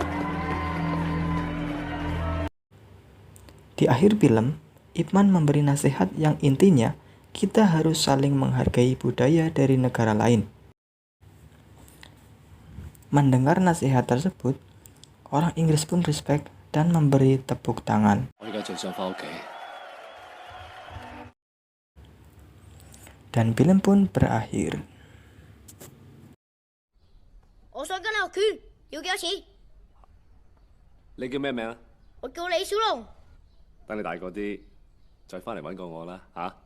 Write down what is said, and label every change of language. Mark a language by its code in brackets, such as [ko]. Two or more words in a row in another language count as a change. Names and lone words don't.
[id] Di akhir film, Ip Man memberi nasihat yang intinya kita harus saling menghargai budaya dari negara lain. Mendengar nasihat tersebut, orang Inggris pun respect dan memberi tepuk tangan. Dan film pun berakhir. [yue] 我想跟你學拳，要幾多錢？你叫咩名啊？我叫李小龍。等你大個啲，再翻嚟揾過我啦，嚇！